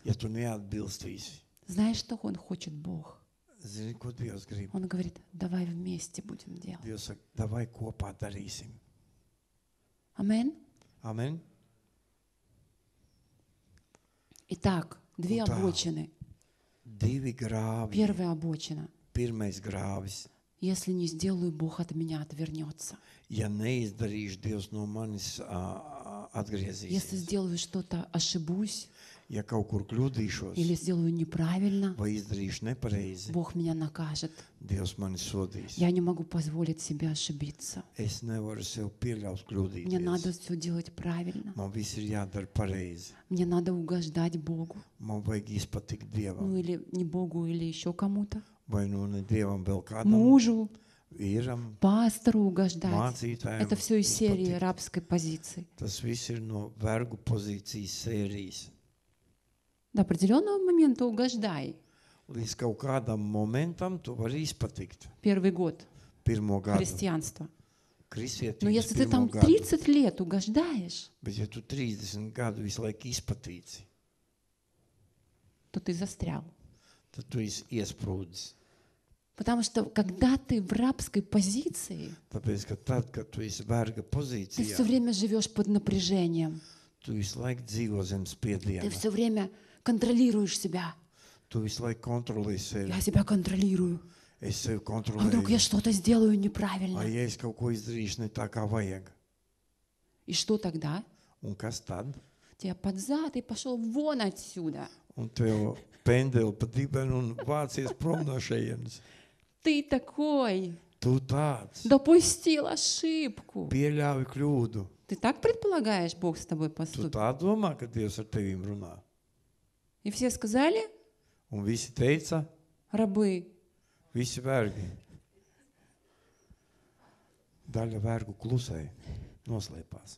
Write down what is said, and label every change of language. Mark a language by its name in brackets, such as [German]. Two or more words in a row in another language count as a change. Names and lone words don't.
[Latvian] Ja tu neatbilstīsi. [Russian] Знаешь, что Он хочет, Бог? [Latvian] Zini, ko Dievs grib? [Russian] Он говорит, давай вместе будем делать. [Latvian] Dievs saka, davai kopā darīsim. [Russian] Амин? [Latvian] Amen. [Russian] Итак, две Да. обочины. [Latvian] Divi grāvi. [Russian] Первая обочина. [Latvian] Pirmais grāvis. [Russian] Если не сделаю, Бог от меня отвернется. [Latvian] Ja neizdarīšu, Dievs no manis [Russian] Если [Latvian] atgriezīsies. [Russian] сделаю что-то, ошибусь [Latvian] Ja kaut kur kļūdīšos [Russian] или сделаю неправильно, [Latvian] vai izdarīšu nepareizi, [Russian] Бог меня накажет. [Latvian] Dievs mani sodīs. [Russian] Я не могу позволить себе ошибиться. [Latvian] Es nevaru sev pieļaut [Russian] Мне надо [Latvian] kļūdīties. [Russian] все делать правильно. [Latvian] Man viss ir jādara pareizi. [Russian] Мне надо угождать Богу. [Latvian] Man vajag izpatikt Dievam. [Russian] Ну или не Богу, или еще кому-то. [Latvian] Vai nu ne Dievam vēl kādam, [Russian] Мужу, [Latvian] vīram, [Russian] пастору угождать. [Latvian] mācītājam. [Russian] Это все из серии [Latvian] izpatikt. [Russian] рабской позиции. [Latvian] Tas viss ir no vergu pozīcijas sērijas. [Russian] До определенного момента угождай. [Latvian] Līdz kaut kādam momentam tu vari izpatikt. [Russian] Первый год [Latvian] Pirmo gadu. [Russian] христианства. Но [Latvian] Kristietības [Russian] если ты [Latvian] pirmo [Russian] там [Latvian] gadu. [Russian] 30 лет угождаешь, [Latvian] Bet ja tu 30 gadu visu laiku izpatīci, [Russian] то ты застрял. [Latvian] tad tu esi iesprūdis. [Russian] Потому что когда ты в рабской позиции, [Latvian] Tāpēc, ka tad, kad tu esi verga [Russian] ты все [Latvian] pozīcijā, [Russian] время живешь под напряжением. [Latvian] tu visu laiku dzīvo zem [Russian] Ты [Latvian] spiediena. [Russian] все время контролируешь себя. [Latvian] Tu visu laiku kontrolē sevi. [Russian] Я себя контролирую. [Latvian] Es sevi [Russian] А вдруг я [Latvian] kontrolēju. [Russian] что-то сделаю [Latvian] Vai [Russian] неправильно? [Latvian] ja es kaut ko izdarīšu ne tā, kā vajag? [Russian] И что тогда? [Latvian] Un kas tad? [Russian] Тебя под зад и пошел вон отсюда. [Latvian] Un tev pendeli pa dibenu un vācies prom no šejienes. [Russian] Ты такой. [Latvian] Tu tāds. [Russian] Допустил ошибку. [Latvian] Pieļauj kļūdu. [Russian] Ты так предполагаешь, Бог с тобой [Latvian] Tu [Russian] поступит? [Latvian] tā domā, ka Dievs ar tevīm runā. [Russian] И все сказали, [Latvian] Un visi teica, [Russian] рабы, [Latvian] visi vergi. Daļa vergu klusēja, noslēpās.